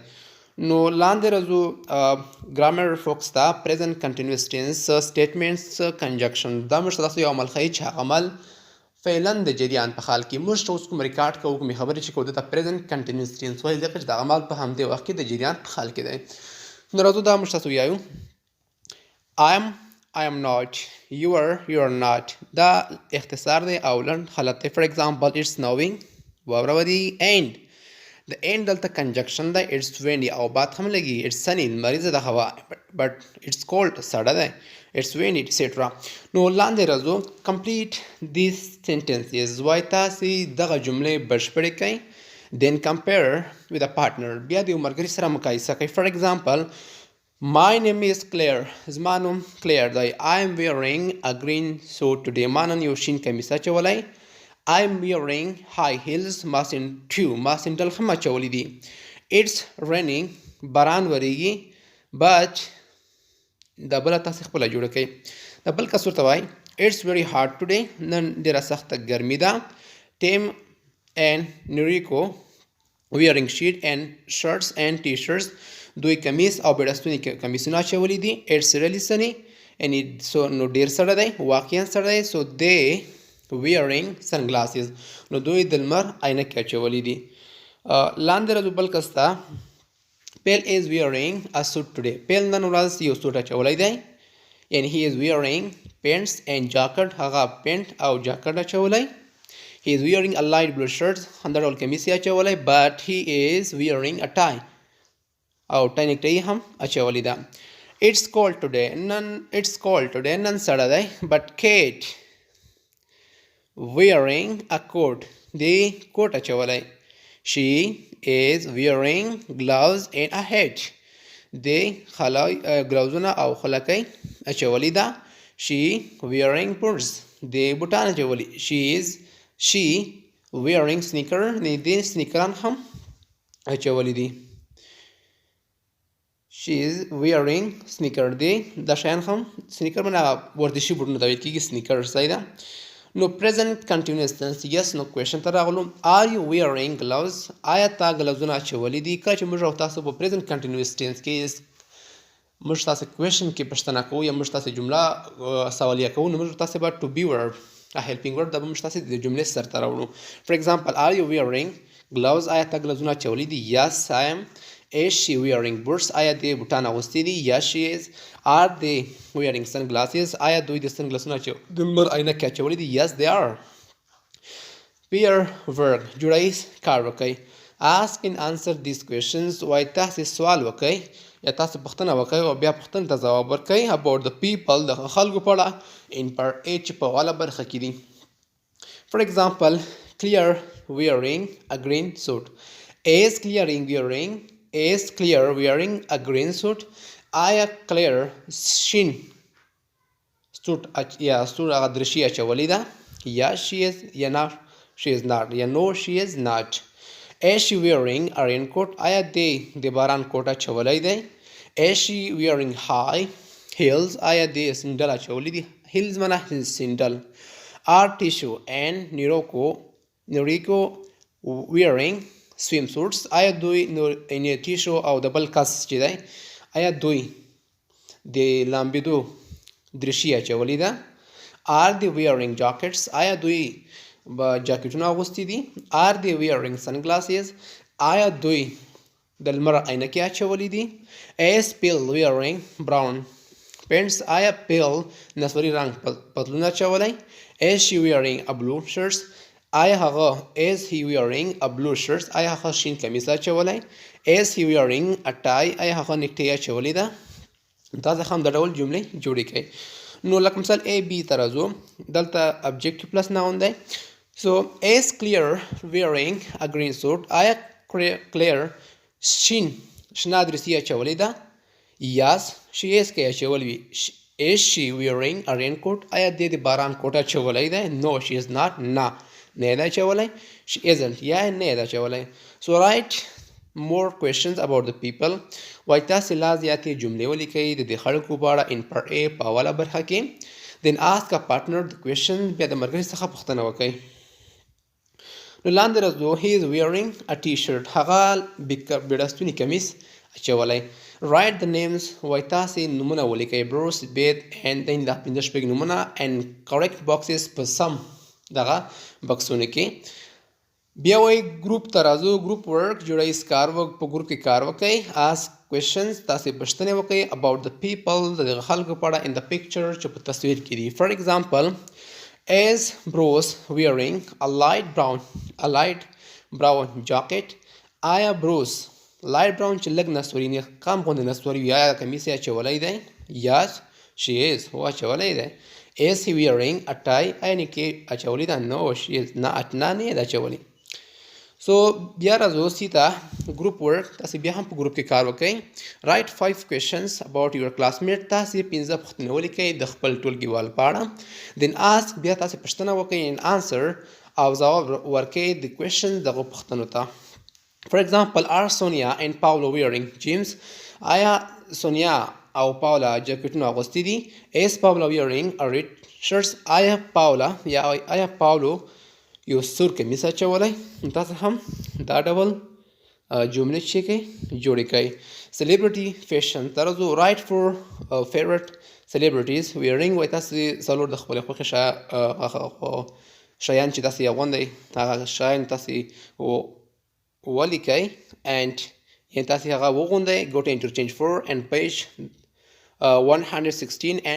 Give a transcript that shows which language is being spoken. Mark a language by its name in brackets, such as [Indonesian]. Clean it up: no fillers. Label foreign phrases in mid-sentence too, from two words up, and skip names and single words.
[Pashto] نو لاندې راځو ګرامر فوکس ته. [English] present continuous tense, statements, conjunction. [Pashto] دا موږ ته تاسو یو عمل ښیي چې هغه عمل فعلا د جریان په حال کې. موږ ته اوس کوم ریکارډ کوو، کومې خبرې چې کوو، دته [English] present continuous tense [Pashto] وایي، ځکه چې د عمل په همدې وخت کې د جریان په حال کې دی. نو راځو دا موږ تاسو ویایو. [English] I am not، you are not. [Pashto] دا اختصار دی او لنډ حالت دی. [English] for example it's snowing، [Pashto] واوره ورېږي. and د end دلته کنجکشن دی. [English] it's windy [Pashto] او باد هم لګي. [English] it's sunny، [Pashto] لمریزه ده هوا. [English] but it's cold، [Pashto] سړه دی. [English] it's windy etc. [Pashto] نو لاندې راځو. [English] complete these sentences، [Pashto] وایي تاسې دغه جملې بشپړې کړئ. [English] then compare with a partner، [Pashto] بیا د یو ملګري سره مقایسه کوي. [English] for example my name is Claire، [Pashto] زما نوم کلیر دی. [English] I am wearing a green suit today، [Pashto] ما نن یو شین کمیس اچولی. [English] I am wearing high heels، [Pashto] ما سینډل هم اچولی دي. [English] it's raining، [Pashto] باران وریږي. but دا بله تاسې خپله جوړه کوئ. د بل کس ورته وایي [English] it's very hot today، [Pashto] نن ډېره سخته ګرمي ده. [English] Tim and Noriko wearing sheet and shirts and t-shirts، [Pashto] دوی کمیس او بیړستوني کمیسونه اچولی دي. [English] it's really sunny، [Pashto] یعنی نو ډېر سړه دی، واقعا سړه دی. [English] so they wearing sunglasses، [Pashto] نو دوی د لمر عینکې اچولی دي. لاندې راځو بل کس ته. [English] Pale is wearing a suit today، [Pashto] پیل نن ورځ یو سوټ اچولی دی. [English] یعنی he is wearing pants and jacket، [Pashto] هغه پینټ او جاکټ اچولی. [English] he is wearing a light blue shirt، [Pashto] همدا ډول کمیس یې اچولی. [English] but he is wearing a tie، [Pashto] او ټای نیکټایي هم اچولی ده. [English] it's cold today، [Pashto] نن سړه دی. [English] but Kate wearing a coat، [Pashto] دی کوټ اچولی. [English] she is wearing gloves and a hat، [Pashto] دی ګلاوزونه او خلکۍ اچولی ده. [English] she wearing boots، [Pashto] دی بوټان اچولی. [English] she wearing sneaker، [Pashto] دی سنیکران هم اچولی دي. [English] she is wearing sneaker، [Pashto] دی دا شیان هم سنیکر باندې ورزشي بوټونه ته ویل کېږي، سنیکر صحیح ده. نو [English] present continuous tense، yes [Pashto] نو کوېشن ته راغلو. [English] are you wearing gloves، [Pashto] آیا تا ګلوزونه اچولی دي؟ کله چې موږ او تاسو په [English] present continuous tense [Pashto] کې موږ تاسو کوېشن کې پوښتنه کوو یا موږ تاسو جمله سوالیه کوو، نو موږ تاسو به [English] to be verb a helping word [Pashto] دا به موږ تاسو د جملې سر ته راوړو. [English] for example are you wearing gloves، [Pashto] آیا تا ګلوزونه اچولی دي؟ [English] yes I am. is she wearing boots، [Pashto] آیا دی بوټان اغوستی دي؟ [English] yes she is. are they wearing sunglasses، [Pashto] آیا دوی د سنګلاسونه د لمر عینکې اچولی دي؟ [English] yes they are. pair work، [Pashto] جوړیز کار وکئ. [English] ask and answer these questions، [Pashto] وایي تاسې سوال وکئ یا تاسو پوښتنه وکئ او بیا پوښتنې ته ځواب ورکئ. [English] about the people، [Pashto] د خلکو په اړه. [English] in part A، [Pashto] چې په واله برخه کې دي. [English] for example Claire wearing a green suit، is Claire wearing a green suit، [Pashto] آیا Claire شین سوټ یا سوټ هغه درشي اچولی ده؟ [English] یا she is [Pashto] یا نه [English] she is not. یا no she is not. Is she wearing a raincoat? [Pashto] آیا دی د باران کوټ اچولی دی؟ [English] Is she wearing high heels? [Pashto] آیا دی سندل اچولی دی؟ heels معنا سندل. [English] Are Tishu and Noriko wearing swimsuits? [Pashto] آیا دوی ټیشو او د بل کس چې دی آیا دوی د لامبېدو درشي اچولې ده؟ [English] Are they wearing jackets? [Pashto] آیا دوی جاکټونه اغوستي دي؟ [English] Are they wearing sunglasses? [Pashto] آیا دوی د لمر عینکې اچولې دي؟ [English] Is Bill wearing brown pants? [Pashto] آیا پیل نسوري رنګ پتلون اچولی؟ [English] Is she wearing a blue shirt? [Pashto] آیا هغه [English] is he wearing a blue shirt? [Pashto] آیا هغه شین کمیس اچولی؟ [English] Is he wearing a tie? [Pashto] آیا هغه نیکټۍ اچولې ده؟ تاسو هم د ډول جملې جوړې کړئ. نو لکه مثال A B ته راځو. دلته [English] objective plus noun [Pashto] دی. [English] So is Claire wearing a green suit? [Pashto] آیا Claire شنه درسي اچولې ده؟ [English] Yes she is [Pashto] که اچولې وي. [English] Is she wearing a raincoat? [Pashto] آیا دې د باران کوټ اچولی دی؟ [English] No she is not. [Pashto] نه نه ده اچولی. [English] She isn't. [Pashto] یا نه ده اچولی. [English] So write more questions about the people. [Pashto] وای تاسې لا زیاتې جملې ولیکئ د دې خلکو په اړه [English] in part A [Pashto] په اوله برخه کې. [English] Then ask a partner the question. [Pashto] بیا د ملګري څخه پوښتنه وکئ. نو لاندې راځو. [English] He is wearing a t-shirt. [Pashto] هغه بیړستوني کمیس اچولی. [English] Write the names. [Pashto] وای تاسې نومونه ولیکئ. Bruce, Beth, [English] and then [Pashto] دا پنځه شپږ نومونه [English] and correct boxes [Pashto] په سم دغه بکسونو کې. بیا وای ګروپ ته راځو. [English] group work [Pashto] جوړئ. کار په ګروپ کې کار وکئ. [English] ask questions. [Pashto] تاسې پوښتنې وکئ [English] about the people [Pashto] د دغه خلکو په اړه [English] in the picture [Pashto] چې په تصویر کې دي. [English] For example, is Bruce wearing a light brown jacket? [Pashto] آیا Bruce [English] light brown [Pashto] چې لږ نسوري کم غوندې نسوري وي آیا کمیس یې اچولی دی؟ [English] Yes she is. [Pashto] هو اچولی دی. [English] Is he wearing a tie? [Pashto] آیا نیکټۍ اچولی ده؟ [English] No she is not. [Pashto] نه نه یې ده اچولی. So بیا راځو سیته [English] group work. [Pashto] تاسې بیا هم په ګروپ کې کار وکئ. [English] Write 5 questions about your classmate. [Pashto] تاسې 5 پوښتنې ولیکئ د خپل ټولګیوال په اړه. [English] Then ask. [Pashto] بیا تاسې پوښتنه وکئ [English] and answer [Pashto] او ځواب ورکئ د questions دغو پوښتنو ته. [English] For example, are Sonia and Paolo wearing jeans? [Pashto] آیا سونیا او پاولا جاکټونه اغوستي دي؟ [English] Is Paolo wearing a red shirt? [Pashto] آیا پاولو یو سور کمیس اچولی؟ تاسو هم دا ډول جملې چې کوئ جوړې کوئ. [English] Celebrity fashion [Pashto] ته راځو. [English] Write for favorite celebrities wearing. [Pashto] وایي تاسې څلور د خپلې خوښې شیان چې تاسې یې اغوندئ هغه شیان تاسې ولیکئ and یعنې تاسې هغه وغوندئ. [English] Go to interchange 4 and page 116 and